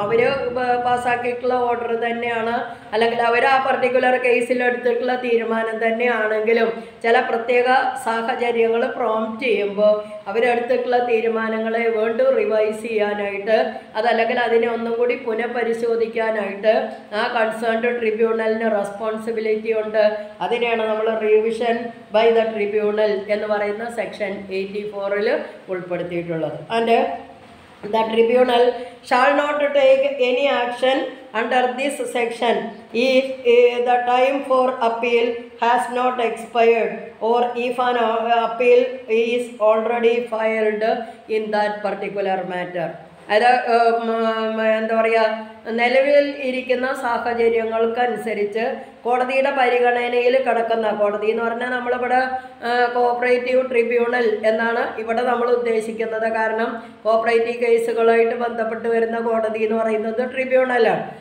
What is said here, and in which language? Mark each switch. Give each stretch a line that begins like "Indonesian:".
Malayalam: അവർ പാസ്സാക്കിയിട്ടുള്ള order തന്നെയാണ് അല്ലെങ്കിൽ അവർ ആ പർട്ടിക്കുലർ കേസിൽ എടുത്തിട്ടുള്ള തീരുമാനം തന്നെയാണെങ്കിലും ചില പ്രത്യേക സാഹചര്യങ്ങൾ പ്രോംപ്റ്റ് ചെയ്യുമ്പോൾ അവരെടുത്തിട്ടുള്ള തീരുമാനങ്ങളെ വീണ്ടും റിവൈസ് ചെയ്യാനായിട്ട് അതല്ലെങ്കിൽ അതിനെ ഒന്നും കൂടി പുനഃപരിശോധിക്കാനായിട്ട് ആ കൺസേൺഡ് ട്രിബ്യൂണലിന് റെസ്പോൺസിബിലിറ്റി ഉണ്ട്. അതിനെയാണ് നമ്മൾ റിവിഷൻ ബൈ ദ ട്രിബ്യൂണൽ എന്ന് പറയുന്ന സെക്ഷൻ 84 ഉൾപ്പെടുത്തിയിട്ടുള്ളത്.
English: And the tribunal shall not take any action under this section if the time for appeal has not expired or if an appeal is already filed in that particular matter.
Malayalam: അത് എന്താ പറയുക, നിലവിൽ ഇരിക്കുന്ന സാഹചര്യങ്ങൾക്കനുസരിച്ച് കോടതിയുടെ പരിഗണനയിൽ കിടക്കുന്ന, കോടതി എന്ന് പറഞ്ഞാൽ നമ്മളിവിടെ കോഓപ്പറേറ്റീവ് ട്രിബ്യൂണൽ എന്നാണ് ഇവിടെ നമ്മൾ ഉദ്ദേശിക്കുന്നത്. കാരണം കോഓപ്പറേറ്റീവ് കേസുകളായിട്ട് ബന്ധപ്പെട്ട് വരുന്ന കോടതി എന്ന് പറയുന്നത് ട്രിബ്യൂണലാണ്.